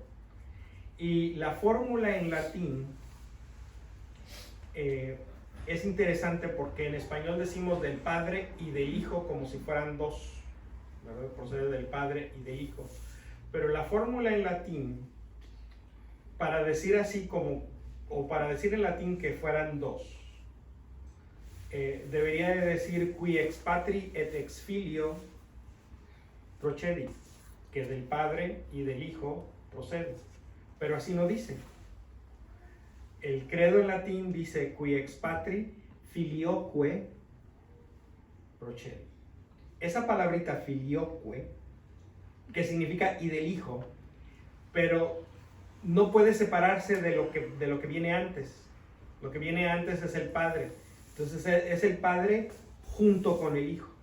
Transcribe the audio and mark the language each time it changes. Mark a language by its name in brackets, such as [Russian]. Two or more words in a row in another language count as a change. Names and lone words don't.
[Spanish] Y la fórmula en latín es interesante porque en español decimos del Padre y del Hijo como si fueran dos, ¿verdad? Procede del Padre y del Hijo. Pero la fórmula en latín, para decir así como, o para decir en latín que fueran dos, debería de decir [Latin] qui ex patri et ex filio procedit, [Spanish] que del Padre y del Hijo procede. Pero así no dice. El credo en latín dice [Latin] qui ex patri filioque procedit. [Spanish] Esa palabrita filioque, que significa y del Hijo, pero no puede separarse de lo que viene antes. Lo que viene antes es el Padre. Entonces es el Padre junto con el Hijo.